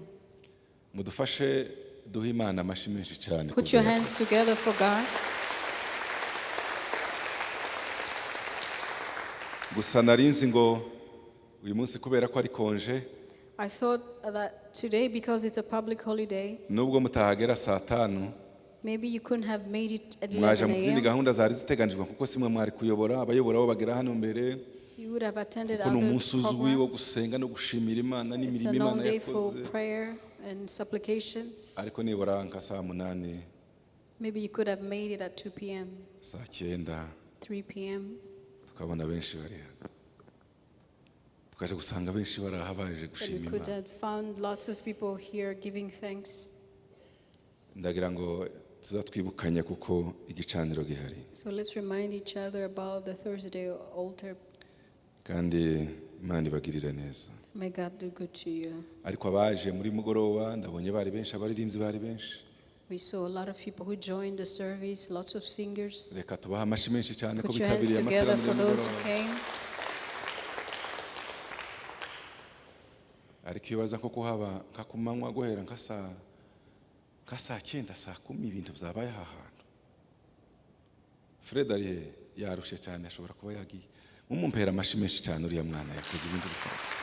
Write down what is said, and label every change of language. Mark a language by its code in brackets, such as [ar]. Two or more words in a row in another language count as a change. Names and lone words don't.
[rw] Mudufashe duhe Imana amashi menshi cyane. [en] Put your hands together for God. [rw] Gusa narinzi ngo uyu munsi kubera ko ari konje. [en] I thought that today, because it's a public holiday, [rw] nubwo mutahagera saa 5 [en] maybe you couldn't have made it at [rw] mwaje [en] 11 [rw] mu zindi [en] a.m. [rw] gahunda zari ziteganijwe kuko simwe mwari kuyobora abayobora bo bagera hano mbere. [en] You would have attended [rw] Kuko [en] other [rw] n'umunsi uzwi wo [en] programs. [rw] gusenga no gushimira Imana [en] It's a [rw] n'imirimo [en] long [rw] Imana [en] day for [rw] yakoze. [en] prayer and supplication. [rw] Ariko nibura nka saa 8 [en] Maybe you could have made it at 2 p.m., [rw] saa 9 [en] 3 p.m. [rw] tukabona benshi bari hano. Tukaje gusanga benshi barahabaje [en] And we [rw] gushima [en] could [rw] Imana. [en] have found lots of people here giving thanks. [rw] Ndagira ngo tuzatwibukanya kuko igicaniro gihari. [en] So let's remind each other about the Thursday altar. [rw] Kandi Imana ibagirire neza. [en] May God do good to you. [rw] Ariko abaje muri mugoroba ndabonye bari benshi abaririmbyi bari benshi. [en] We saw a lot of people who joined the service, lots of singers. [rw] Reka tubaha amashi menshi cyane ko [en] Put your hands [rw] bitabiriye [en] together [rw] amateraniro [en] for those who [rw] y'umugoroba. [en] came. [rw] Ariko ibaza nko kuhaba nkakumanywa guhera nka saa 9 saa 10 ibintu byabaye aha hantu. Fred ari yarushe cyane ashobora kuba yagiye. Mumumpera amashi menshi cyane uriya mwana yakoze ibintu bikomeye.